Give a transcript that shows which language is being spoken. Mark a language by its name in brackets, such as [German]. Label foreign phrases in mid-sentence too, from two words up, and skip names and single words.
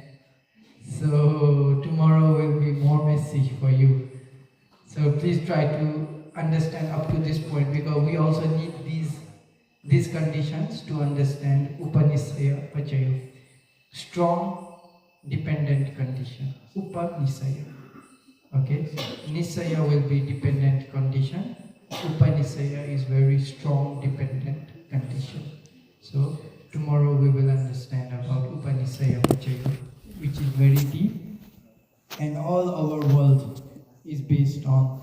[English] So tomorrow will be more messy for you. So please try to understand up to this point, because we also need these conditions to understand [Pali] Upanisaya Pachayo. [English] Strong dependent condition. Upanisaya. Okay? Nisaya will be dependent condition. Upanisaya is very strong dependent condition. So tomorrow we will understand about [Pali] Upanisaya Pachayo, [English] which is very deep, and all our world is based on.